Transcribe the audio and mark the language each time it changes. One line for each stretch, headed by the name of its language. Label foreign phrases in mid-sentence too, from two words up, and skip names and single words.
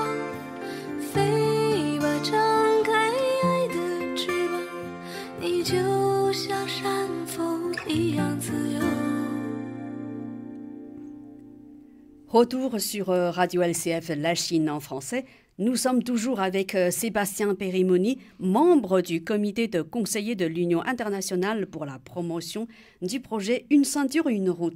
Chinese: 飞吧，张开爱的翅膀，你就像山峰一样自由。
French: Retour sur Radio LCF La Chine en français. Nous sommes toujours avec Sébastien Périmoni, membre du comité de conseillers de l'Union internationale pour la promotion du projet Une ceinture, une route.